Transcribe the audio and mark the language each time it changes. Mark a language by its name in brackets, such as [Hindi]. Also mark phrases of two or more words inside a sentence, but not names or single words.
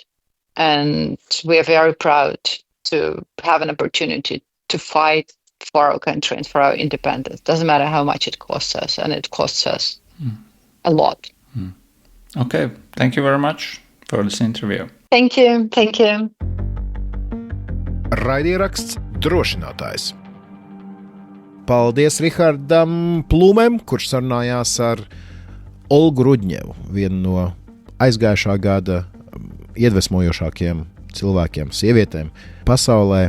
[English] And we are very proud to have an opportunity to fight for our country and for our independence. Doesn't matter how much it costs us, and it costs us a lot. Okay, thank you very much for this interview. Thank you. [Latvian] Raidieraksts Drošinātājs. Paldies Rihardam Plūmēm, kurš sarunājās ar Olgu Rudnevu, vienu no aizgājušā gada iedvesmojošākiem cilvēkiem, sievietēm pasaulē.